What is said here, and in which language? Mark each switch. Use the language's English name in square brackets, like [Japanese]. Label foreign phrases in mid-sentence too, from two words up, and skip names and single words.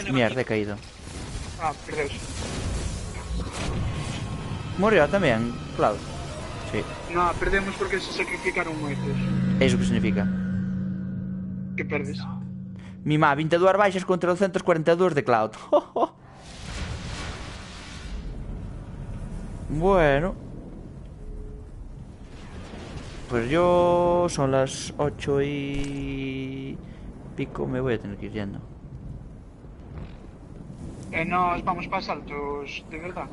[Spanish] Mierda, he caído. [Galician] Ah, perdeuse. [Spanish] Murió tamén, claro. Sí. No, perdemos porque se sacrificaron moitos. ¿Eso que significa? [Galician] Que perdes. Mi má, 22 baixas contra 242 de Cloud. [Spanish] Bueno. Pues yo son las 8 y pico, me voy a tener que ir yendo. Nos vamos para saltos, de verdad.